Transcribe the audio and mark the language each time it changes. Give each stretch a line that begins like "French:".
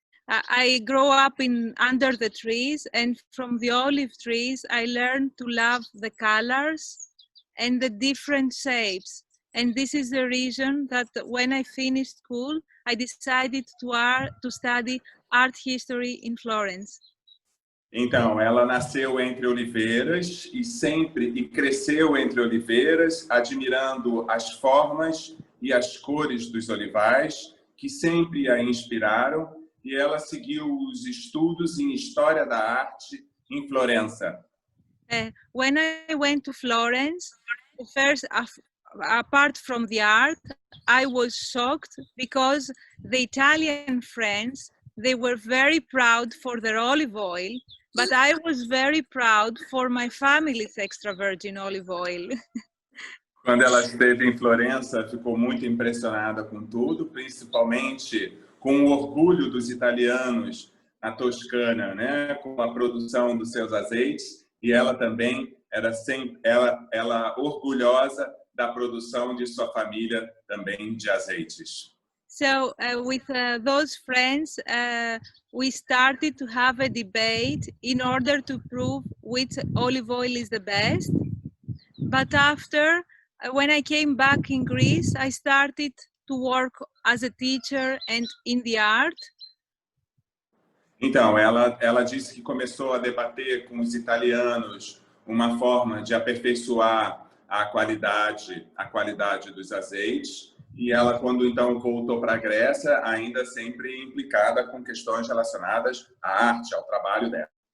English: I grew up under the trees, and from the olive trees I learned to love the colors and the different shapes. And this is the reason that when I finished school, I decided to study art history in Florence.
Portuguese: Então, ela nasceu entre oliveiras e cresceu entre oliveiras, admirando as formas e as cores dos olivais, que sempre a inspiraram, e ela seguiu os estudos em História da Arte em Florença.
English: When I went to Florence, first, apart from the art, I was shocked because the Italian friends, they were very proud for their olive oil, but I was very proud for my family's extra virgin olive oil.
Portuguese: Quando ela esteve em Florença, ficou muito impressionada com tudo, principalmente com o orgulho dos italianos na Toscana, né, com a produção dos seus azeites, e ela também era sempre ela orgulhosa da produção de sua família também de azeites.
English: So with those friends, we started to have a debate in order to prove which olive oil is the best. But after, when I came back in Greece, I started to work as a teacher and in the art.
Portuguese: Então, ela disse que começou a debater com os italianos uma forma de aperfeiçoar a qualidade dos azeites. E ela, quando então voltou para a Grécia, ainda sempre implicada com questões relacionadas à arte, ao trabalho dela.